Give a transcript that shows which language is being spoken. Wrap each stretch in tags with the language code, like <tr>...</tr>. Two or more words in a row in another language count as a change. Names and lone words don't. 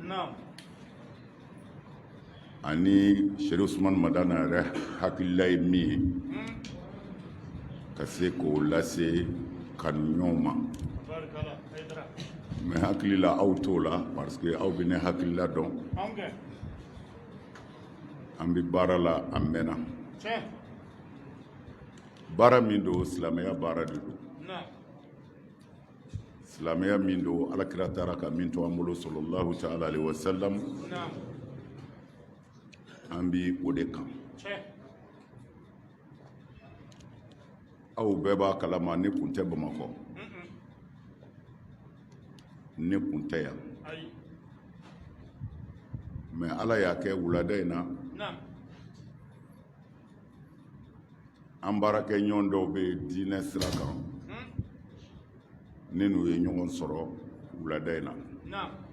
<bm>ani Sherifu Usman Madana yɛrɛ hakilila ye min ye ka se k'o lase kanuɲɔgɔnw ma mais hakilila aw t'o la</bm> <fr>parce que</fr> <bm>aw bɛ ne hakilila dɔn an bɛ baara la a mɛnna baara min don silamɛya baara de don silamɛya min don alakira taara ka min to an bolo</bm> <ar>صلى الله تعالى عليه وسلم</ar> <bm>an bi o de kan aw bɛɛ b'a kalama ne kun tɛ Bamakɔ ne kun tɛ yan mais Ala y'a kɛ wulada in na an baarakɛ ɲɔgɔn dɔw bɛ diinɛ sira kan ne n'u ye ɲɔgɔn sɔrɔ wulada in na</bm>